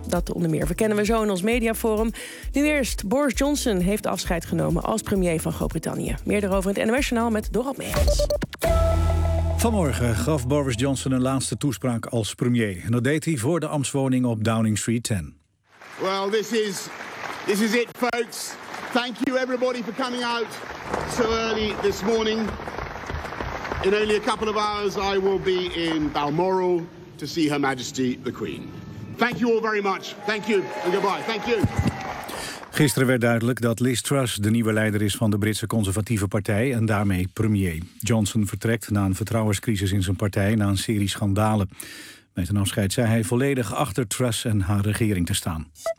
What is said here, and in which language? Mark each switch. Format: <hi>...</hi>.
<nl>Dat onder meer verkennen we zo in ons mediaforum. Nu eerst, Boris Johnson heeft afscheid genomen als premier van Groot-Brittannië. Meer daarover in het NOS-journaal met Dorot Meegens. Vanmorgen gaf Boris Johnson een laatste toespraak als premier. En dat deed hij voor de ambtswoning op Downing Street 10.</nl> <en>Well, this is it, folks. Thank you everybody for coming out so early this morning. In only a couple of hours I will be in Balmoral to see Her Majesty the Queen. Thank you all very much. Thank you and goodbye. Thank you.</en> <nl>Gisteren werd duidelijk dat Liz Truss de nieuwe leider is van de Britse Conservatieve Partij en daarmee premier. Johnson vertrekt na een vertrouwenscrisis in zijn partij na een serie schandalen. Bij zijn afscheid zei hij volledig achter Truss en haar regering te staan.</nl>